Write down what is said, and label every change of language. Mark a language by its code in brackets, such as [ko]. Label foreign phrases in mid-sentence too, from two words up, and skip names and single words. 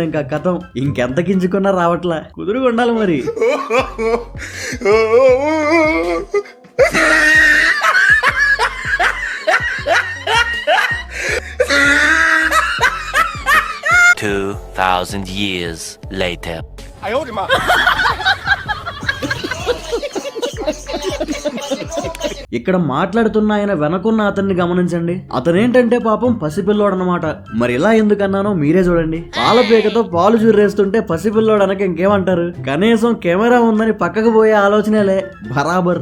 [te] ఇంకా కథం, ఇంకెంత కించుకున్నా రావట్లా. కుదురుకుండాలి మరి. [en] 2000 years later. [zh] 哎呦我的妈！ [te] ఇక్కడ మాట్లాడుతున్న ఆయన వెనకున్న అతన్ని గమనించండి. అతనేంటంటే పాపం పసిపిల్లోడు అన్నమాట. మరి ఇలా ఎందుకన్నానో మీరే చూడండి. పాల పేకతో పాలు జుర్రేస్తుంటే పసిపిల్లోడు అనక ఇంకేమంటారు? కనీసం కెమెరా ఉందని పక్కకు పోయే ఆలోచనేలే బరాబర్.